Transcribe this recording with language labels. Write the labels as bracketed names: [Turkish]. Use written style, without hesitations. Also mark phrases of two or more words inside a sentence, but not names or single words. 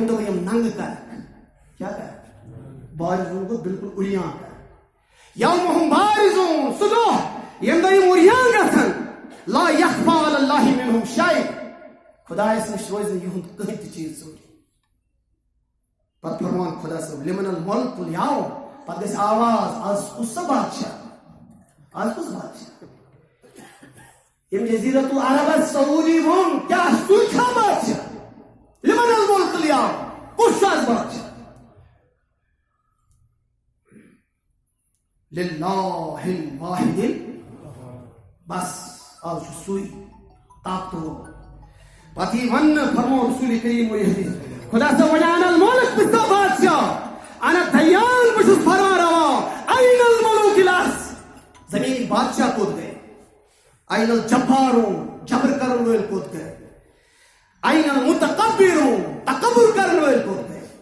[Kashmiri] دۄہ یِم ننٛگہٕ کرکھ کیٛاہ کرکھ بارزوٗن گوٚو بِلکُل اُریان کرکھ [Arabic] یومہم بارزوٗن [Kashmiri] سُہ دۄہ ییٚمہِ دۄہ یِم اُریان گژھن [Arabic] لا یخفا علی اللہ منہم شیء [Kashmiri] خۄدایس نِش روزِ نہٕ یِہُنٛد کٕہٕنۍ تہِ چیٖز ژوٗرِ پتہٕ فرمان خۄدا صٲب [Arabic] لمن الملک الیوم [Kashmiri] پتہٕ گژھِ آواز آز کُس سا بادشاہ آز کُس بادشاہ ییٚمۍ جزیرت العربس سعوٗدی ووٚن کیٛاہ سُے چھا بادشاہ [Arabic] لمن الملک الیوم [Kashmiri] کُس چھُ آز بادشاہ [Arabic] للہ الواحد [Kashmiri] بس آز چھُ سُے طاقتور پتہٕ یی وننہٕ فرمو رسول کریم خدا صٲب وَنان الملک بہٕ چھُس بادشاہ [Arabic] انا دیان [Kashmiri] بہٕ چھُس فرمان روا [Arabic] این الملوک الارض [Kashmiri] زمیٖنٕکۍ بادشاہ کوٚت گٔے [Arabic] این الجبارون [Kashmiri] جبر کرن وٲلۍ کوٚت گٔے [Arabic] این المتکبرون [Kashmiri] تکبر کرن وٲلۍ کوٚت گٔے